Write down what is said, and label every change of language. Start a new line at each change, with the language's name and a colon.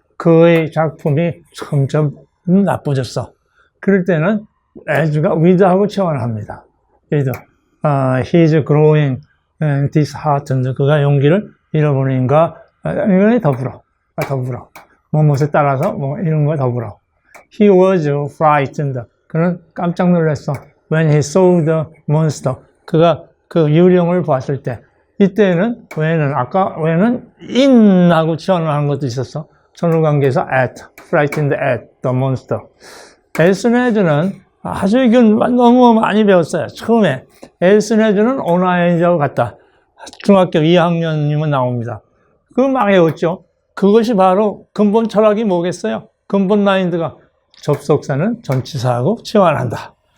Korean: 그의 작품이 점점 나빠졌어. 그럴 때는 as가 with하고 치환을 합니다.
English: he's growing disheartened.
Korean: 그가 용기를 잃어버리니까 이거는 더불어. 뭐뭇에 따라서 이런 거 더불어.
English: He was frightened.
Korean: 그는 깜짝 놀랐어.
English: When he saw the monster.
Korean: 그가 그 유령을 봤을 때. 이때는 왜는 in하고 치환을 하는 것도 있었어. 전후관계에서
English: frightened at the monster.
Korean: as soon as는 아주 이건 너무 많이 배웠어요. 처음에 as soon as는 onING하고 같다. 중학교 2학년이면 나옵니다. 그거 막 외웠죠. 그것이 바로 근본 철학이 뭐겠어요? 근본 마인드가 접속사는 전치사하고 치환한다.